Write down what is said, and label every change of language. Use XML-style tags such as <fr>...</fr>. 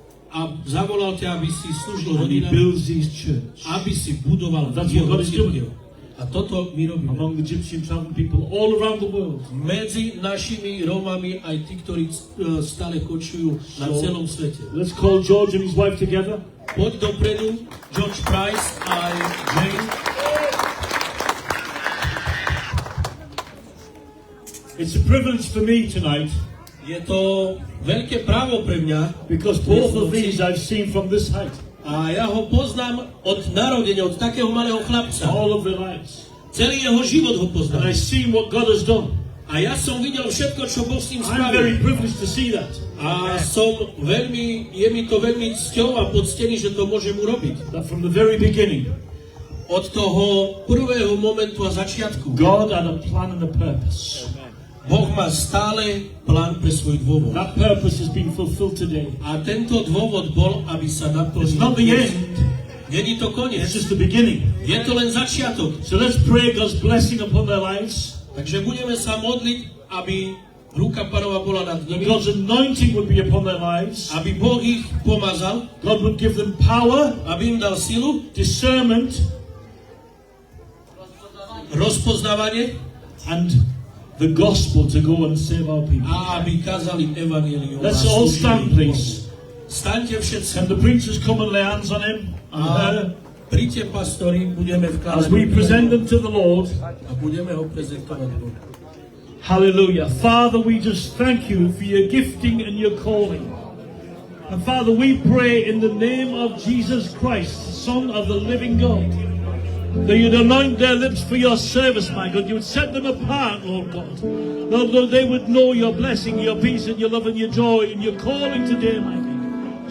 <sk>a zavolal ťa, aby si slúžil</sk> <en>and He</en> <sk>rodinám,</sk> <en>builds His church.</en> <sk>aby si budoval</sk> <en>That's</en> <sk>jeho</sk> <en>what God is doing.</en> <sk>cirkev. A toto my robíme.</sk> <en>Among the Egyptian traveling people all around the world.</en> <sk>Medzi našimi Rómami aj tí, ktorí stále kočujú na</sk> <en>So-</en> <sk>celom svete.</sk> <en>Let's call George and his wife together.</en> <sk>Poď dopredu, George Price a Jane.</sk> <en>It's a privilege for me tonight</en> <sk>Je to veľké právo pre mňa,</sk> <en>because both of these I've seen from this height,</en> <sk>a ja ho poznám od narodenia, od takého malého chlapca.</sk> <en>all of their lives.</en> <sk>Celý jeho život ho</sk> <en>And</en> <sk>poznám.</sk> <en>I've seen what God has done.</en> <sk>A ja som videl všetko, čo Boh s ním</sk> <en>I'm very</en> <sk>spravil.</sk> <en>privileged to see that.</en> <sk>A je mi to veľmi cťou a poctený, že to môžem urobiť.</sk> <en>That from the very beginning,</en> <sk>Od toho prvého momentu a začiatku</sk> <en>God had a plan and a purpose.</en> <sk>Boh má stále plán pre svoj dôvod.</sk> <en>That purpose has been fulfilled today.</en> <sk>A tento dôvod bol, aby sa</sk> <en>It's</en> <sk>naplnil.</sk> <en>not the end,</en> <sk>Není to koniec.</sk> <en>it's just the beginning.</en> <sk>Je to len začiatok.</sk> <en>So let's pray God's blessing upon their lives.</en> <sk>Takže budeme sa modliť, aby ruka Pánova bola nad</sk> <en>That</en> <sk>nimi,</sk> <en>God's anointing would be upon their lives.</en> <sk>aby Boh ich pomazal,</sk> <en>God would give them power,</en> <sk>aby im dal silu,</sk> <en>discernment,</en> <sk>rozpoznávanie</sk> <en>and the gospel to go and save our people.</en> <sk>a aby kázali evanjelium.</sk> <en>Let's all stand, please.</en> <sk>Staňte všetci.</sk> <en>Can the preachers come and lay hands on him and her</en> <sk>Príďte, pastori, budeme</sk> <en>as</en> <sk>vkladať</sk> <en>we present them to the Lord?</en> <sk>a budeme ho prezentovať Bohu.</sk> <en>Hallelujah. Father, we just thank you for your gifting and your calling. And Father, we pray in the name of Jesus Christ, the Son of the living God, that you'd anoint their lips for your service, my God. You would set them apart, Lord God. Lord, they would know your blessing, your peace, and your love, and your joy, and your calling today, my God.</en>